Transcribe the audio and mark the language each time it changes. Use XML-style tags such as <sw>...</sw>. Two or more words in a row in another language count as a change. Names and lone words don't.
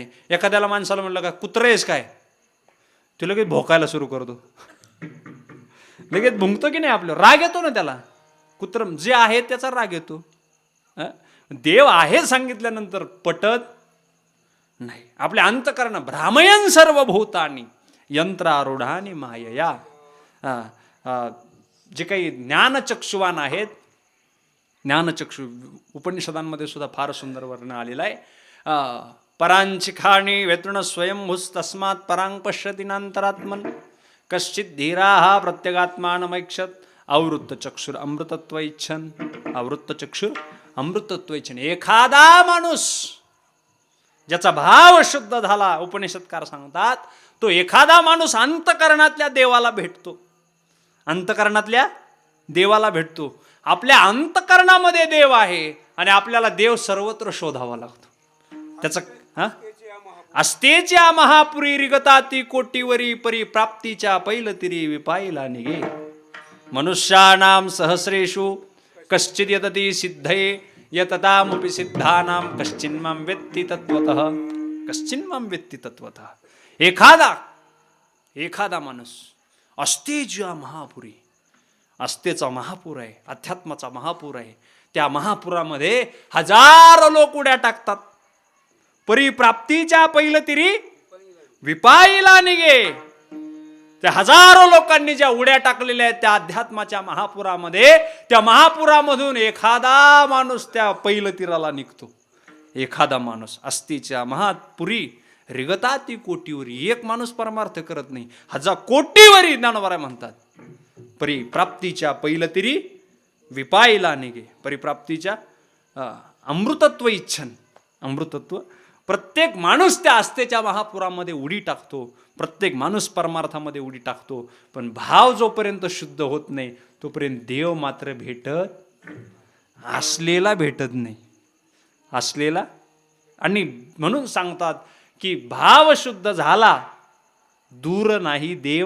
<mr>एखाद्याला माणसाला म्हणलं का कुत्रे आहेस काय, तो लगेच भोकायला सुरू करतो. लगेच भुंकतो की नाही? आपलं राग येतो ना त्याला. कुत्र जे आहे त्याचा राग येतो. देव आहे सांगितल्यानंतर पटत नाही. आपल्या अंतकरण</mr> <sa>भ्रामयन सर्व भूतानी यंत्रारूढानी मायया.</sa> <mr>जे काही ज्ञानचक्षुवान आहेत, ज्ञानचक्षु उपनिषदांमध्ये सुद्धा फार सुंदर वर्णन आलेलं आहे.</mr> <sa>परांचिखाणी वेतृण स्वयंभूस्तस्मात् परांग पश्यति नांतरात्मन कश्चित धीराः प्रत्यगात्मानमैक्षत आवृत्त चक्षुर अमृतत्व इच्छन. आवृत्त चक्षुर अमृतत्व इच्छन.</sa> <mr>एखादा माणूस ज्याचा भाव शुद्ध झाला, उपनिषदकार सांगतात, तो एखादा माणूस अंतकरणातल्या देवाला भेटतो. अंतकरणातल्या देवाला भेटतो. आपल्या अंतकरणामध्ये देव आहे आणि आपल्याला देव सर्वत्र शोधावा लागतो. त्याचं अस्तेच्या महापुरी रिगताती कोटीवरी परी प्राप्तीच्या पैलतिरी विपायला निघे.</mr> <sa>मनुष्याणाम सहस्रेषु कश्चिद यतती सिद्धये यततामपि सिद्धानां कश्चिन्मां वेत्ति तत्वतः. कश्चिन्मां वेत्ति तत्वतः.</sa> <mr>एखादा माणूस अस्तेच्या महापुरी, अस्तेचा महापूर आहे, अध्यात्माचा महापूर आहे, त्या महापुरामध्ये हजारो लोक उड्या टाकतात. परिप्राप्तीच्या पैलतिरी विपाईला निघे. त्या हजारो लोकांनी ज्या उड्या टाकलेल्या आहेत त्या अध्यात्माच्या महापुरामध्ये, त्या महापुरामधून एखादा माणूस त्या पैलतीराला निघतो. एखादा माणूस अस्तीच्या महापुरी रिगताती कोटीवरी. एक माणूस परमार्थ करत नाही, हजार कोटीवरी ज्ञानवराय म्हणतात. परिप्राप्तीच्या पैलतिरी विपाईला निघे.</mr> <sa>परिप्राप्तीच्या अमृतत्व इच्छन. अमृतत्व.</sa> <mr>प्रत्येक माणूस त्या आस्थेच्या महापुरामध्ये उडी टाकतो. प्रत्येक माणूस परमार्थामध्ये उडी टाकतो. पण भाव जोपर्यंत शुद्ध होत नाही तोपर्यंत देव मात्र भेटत, असलेला भेटत नाही. असलेला. आणि म्हणून सांगतात की भाव शुद्ध झाला दूर नाही देव.</mr>